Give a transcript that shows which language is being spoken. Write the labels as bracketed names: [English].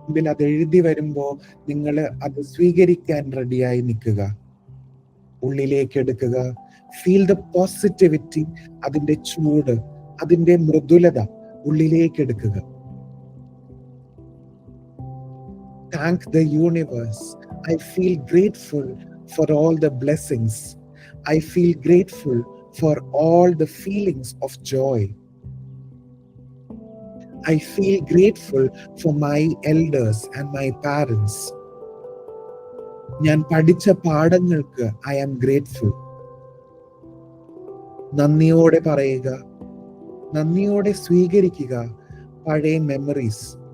[Malayalam] അത് എഴുതി വരുമ്പോ നിങ്ങൾ അത് സ്വീകരിക്കാൻ റെഡിയായി നിൽക്കുക. ഉള്ളിലേക്ക് എടുക്കുക. [English] feel the positivity, [Malayalam] അതിന്റെ ചൂട്, അതിന്റെ മൃദുലത ഉള്ളിലേക്ക് എടുക്കുക. [English] Thank the universe. I feel grateful for all the blessings. I feel grateful for all the feelings of joy. I feel grateful for my elders and my parents. [Malayalam] ഞാൻ പഠിച്ച പാഠങ്ങൾക്ക് [English] I am grateful. [Malayalam] നന്ദിയോടെ പറയുക, നന്ദിയോടെ സ്വീകരിക്കുക പഴയ memories.